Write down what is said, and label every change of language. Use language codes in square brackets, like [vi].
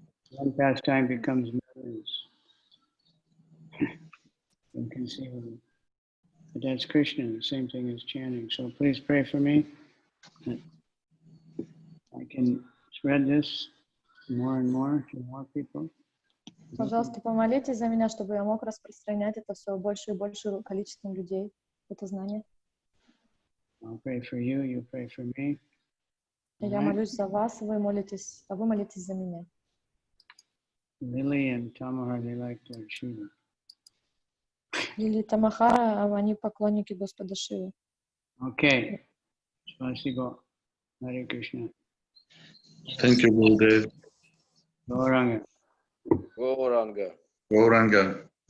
[en] One pastime becomes millions. Inconceivable. But that's Krishna, the same thing as chanting. So please pray for me that I can spread this more and more to more people. [ru] Пожалуйста, помолитесь за меня, чтобы я мог распространять это все больше и больше количеством людей, это знание. [en] I'll pray for you, you pray for me. [ru] Я молюсь за вас, вы молитесь за меня. [en] Lily and Tamahar, they like Lord Shiva. [ru] Лили и Тамахара, они поклонники Господа Шивы. [en] Okay. Spasibo. Hare Krishna. Thank you, Gurudev. Gauranga. Gauranga. Gauranga.